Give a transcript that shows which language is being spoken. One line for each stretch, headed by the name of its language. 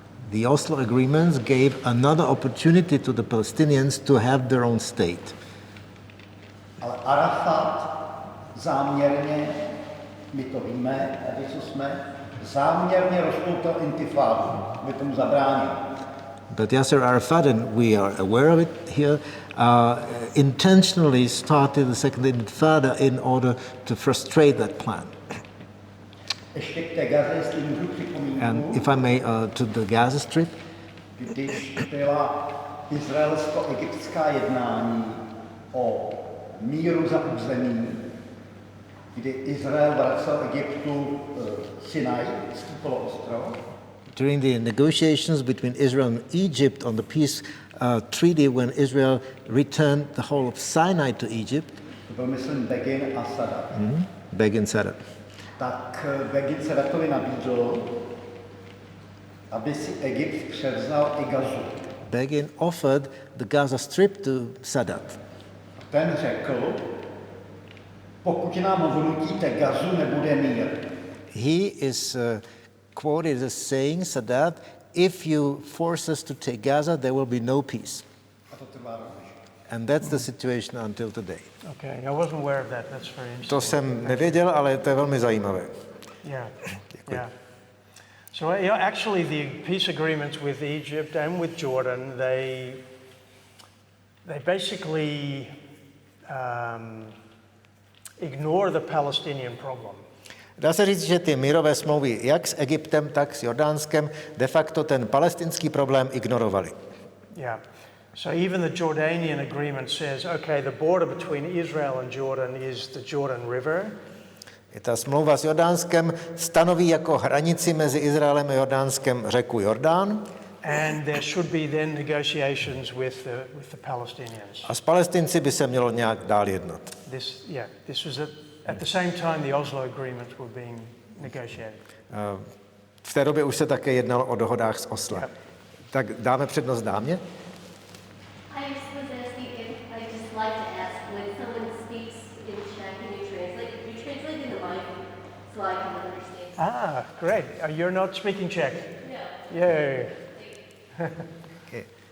English: The Oslo agreements gave another opportunity to the Palestinians to have their own state.
Czech: Ale Arafat záměrně, my to víme, tady co jsme, záměrně rozpoutal intifádu, aby tomu zabránil.
English: But Yasser Arafat, and we are aware of it here, intentionally started the second intifada in order to frustrate that plan.
Czech: Ještě k té Gaze, jestli můžu připomínku.
English: And if I may, to the Gaza Strip.
Czech: Když byla izraelsko-egyptská jednání o míru za území, kdy Izrael vracel Egyptu Sinaj, poloostrov.
English: During the negotiations between Israel and Egypt on the peace treaty, when Israel returned the whole of Sinai to Egypt,
Czech: To byl, myslím, Begin a Sadat. Begin Sadat. Tak Begin Sadatovi nabídl, aby si Egypt převzal i Gazu.
English: Begin offered the Gaza Strip to Sadat.
Czech: Ten řekl, pokud nám vnutíte Gazu, nebude mír.
English: He is quoted as saying, Sadat, if you force us to take Gaza, there will be no peace.
Czech: A to trvá rovněž.
English: And that's the situation until today. Okay, I wasn't aware of that. That's very interesting.
Czech: To jsem nevěděl, ale to je velmi zajímavé.
English: Yeah, yeah. So actually the peace agreements with Egypt and with Jordan, they basically ignore the Palestinian problem.
Czech: Dá se říct, že ty mírové smlouvy jak s Egyptem, tak s Jordánskem de facto ten palestinský problém ignorovali.
English: Yeah. So even the Jordanian agreement says, okay, the border between Israel and Jordan is the Jordan River.
Czech: I ta smlouva s Jordánskem stanoví jako hranici mezi Izraelem a Jordánskem řeku Jordán.
English: And there should be then negotiations with the Palestinians.
Czech: A s Palestinci by se mělo nějak dál jednat.
English: This was at the same time the Oslo agreements were being negotiated.
Czech: V té době už se také jednalo o dohodách z Osla.
English: Yep.
Czech: Tak dáme přednost dámě?
English: I was asking if I just like to ask when someone speaks in Czech and you translate in the mic so I can understand. Ah, great. You're not speaking Czech? No. Yay. Okay.